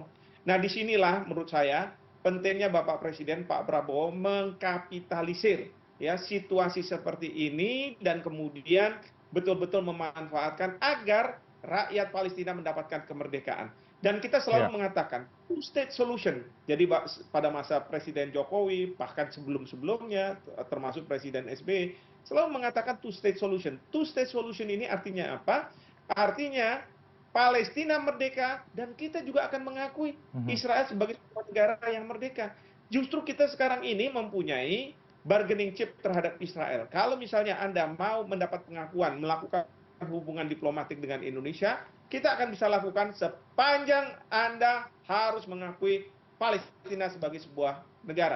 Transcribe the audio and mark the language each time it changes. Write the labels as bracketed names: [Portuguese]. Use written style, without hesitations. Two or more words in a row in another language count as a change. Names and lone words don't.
[Indonesian] Nah, disinilah menurut saya pentingnya Bapak Presiden Pak Prabowo mengkapitalisir ya situasi seperti ini, dan kemudian betul-betul memanfaatkan agar rakyat Palestina mendapatkan kemerdekaan. Dan kita Ya. [English] selalu mengatakan two state solution. [Indonesian] Jadi pada masa Presiden Jokowi, bahkan sebelum-sebelumnya, termasuk Presiden SBY, selalu mengatakan [English] two state solution. Two state solution [Indonesian] ini artinya apa? Artinya Palestina merdeka, dan kita juga akan mengakui Mhm. Israel sebagai sebuah negara yang merdeka. Justru kita sekarang ini mempunyai [English] bargaining chip [Indonesian] terhadap Israel. Kalau misalnya Anda mau mendapat pengakuan, melakukan hubungan diplomatik dengan Indonesia, kita akan bisa lakukan sepanjang Anda harus mengakui Palestina sebagai sebuah negara.